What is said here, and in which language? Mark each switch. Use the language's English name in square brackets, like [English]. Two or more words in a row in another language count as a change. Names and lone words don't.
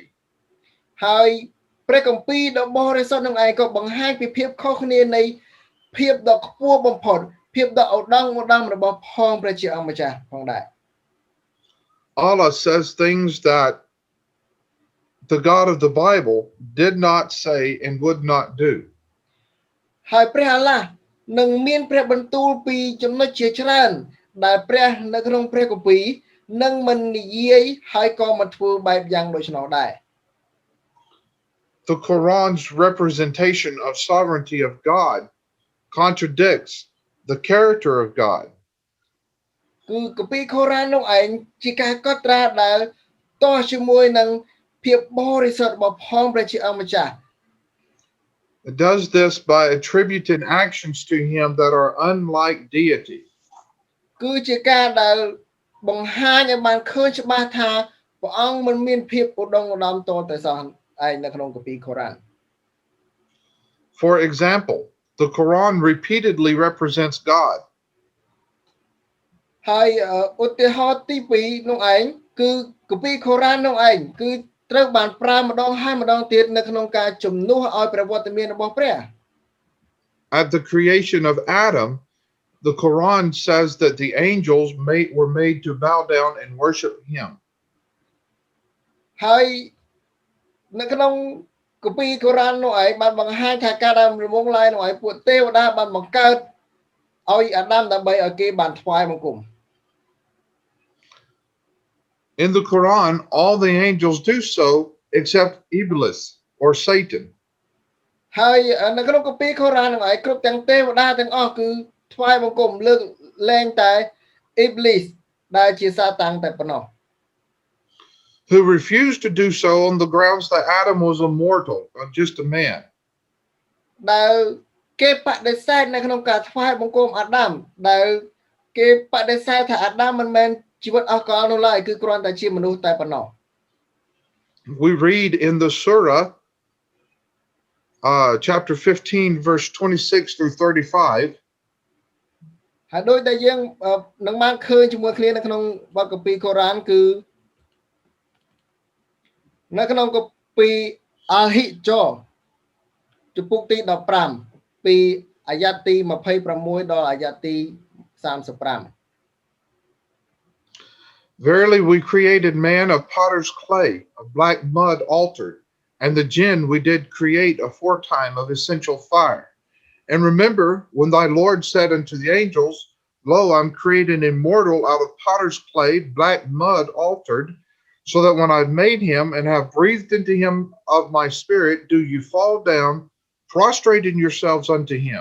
[Khmer] ហើយព្រះគម្ពីរដ៏បរិសុទ្ធនឹងឯងក៏បង្ហាញពីភាពខុសគ្នានៃភាពដ៏ខ្ពស់បំផុតភាពដ៏ឧត្តមឧត្តមរបស់ផងព្រះជាអង្គម្ចាស់ផងដែរ [English] Allah says things that the God of the Bible did not say and would not do. [Khmer] ហើយព្រះអាឡាស់នឹងមានព្រះបន្ទូលពីចំណុចជាច្រើនដែលព្រះនៅក្នុងព្រះគម្ពីរនឹងមិននិយាយហើយក៏មិនធ្វើបែបយ៉ាងដូច្នោះដែរ [English] The Quran's representation of sovereignty of God contradicts the character of God. [Khmer] គឺគម្ពីរកូរ៉ាននោះឯងជាការកត់ត្រាដែលតោះជាមួយនឹងភាពបរិសុទ្ធរបស់ផងព្រះជាអង្គម្ចាស់ [English] It does this by attributing actions to him that are unlike deity. [Khmer] គឺជាការដែលបង្ហាញឲ្យបានឃើញច្បាស់ថាព្រះអង្គមិនមានភាពឧត្តមឧត្តមតទៅសោះឯងនៅក្នុងគម្ពីរកូរ៉ាន [English] For example, the Quran repeatedly represents God. [Khmer] ហើយឧទាហរណ៍ទី2នោះឯងគឺគម្ពីរកូរ៉ាននោះឯងគឺត្រូវបានប្រើម្ដងហើយម្ដងទៀតនៅក្នុងការជំនួសឲ្យប្រវត្តិមានរបស់ព្រះ [English] At the creation of Adam, The Quran says that the angels were made to bow down and worship him. [Khmer] ហើយនៅក្នុងគម្ពីរកូរ៉ាននោះឯងបានបង្ហាញថាការដែលរំងឡាយនោះឯងពួកទេវតាបានបង្កើតឲ្យអាដាមដើម្បីឲ្យគេបានថ្វាយបង្គំ [English] In the Quran, all the angels do so except Iblis or Satan. [Khmer] ហើយនៅក្នុងគម្ពីរកូរ៉ាននោះឯងគ្រប់ទាំងទេវតាទាំងអស់គឺថ្វាយបង្គំលើកលែងតែអ៊ីបលីសដែលជាសាតាំងតែប៉ុណ្ណោះ [English] Who refused to do so on the grounds that Adam was a mortal, or just a man. [Khmer] ដែលគេបដិសេធនៅក្នុងការថ្វាយបង្គំអាដាមដែលគេបដិសេធថាអាដាមមិនមែនជីវិតអស់កលនោះឡើយគឺគ្រាន់តែជាមនុស្សតែប៉ុណ្ណោះ [English] We read in the Surah, chapter 15, verse 26 through 35. [Khmer] ហើយដូចដែលយើងនឹងបានឃើញជាមួយគ្នានៅក្នុងបទគម្ពីរកូរ៉ានគឺនៅក្នុងគម្ពីរអល់ហ៊ីចចំពុកទី15ពីអាយ៉ាត់ទី26ដល់អាយ៉ាត់ទី35 [English] Verily we created man of potter's clay, of black mud altered, and the jinn we did create aforetime of essential fire. And remember, when thy Lord said unto the angels, Lo, I'm created immortal out of potter's clay, black mud altered, so that when I've made him and have breathed into him of my spirit, do you fall down, prostrating yourselves unto him.